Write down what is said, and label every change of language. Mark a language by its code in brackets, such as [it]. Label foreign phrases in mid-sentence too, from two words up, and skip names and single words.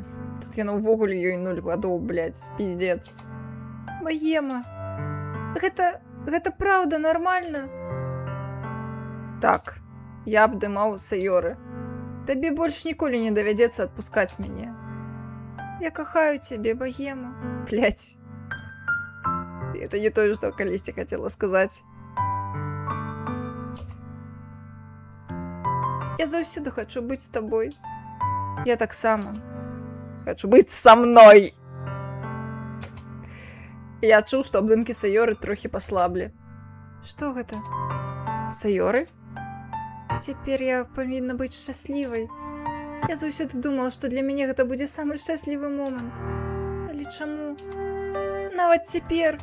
[be] Тут яна ўвогуле ёй 0 гадоў, [ru] блядь, пиздец. [be] Баема, гэта праўда нармальна? Так, я абдымаў Сайоры. Табе больш ніколі не давядзецца адпускаць мяне. Я кахаю цябе, Баема. Блядь. [ru] Это не то, что Калисти хотела сказать. [be] Я заўсёды хочу [ru] быть с тобой. [be] Я так само хочу [ru] быть со мной. [be] Я чуў, што абдымкі Сайоры трохі паслаблі. Што гэта? Сайоры? Цяпер я павінна быць шчаслівай. Я заўсёды думала, што для мяне гэта будзе самы шчаслівы момант. Але чаму? Нават цяпер.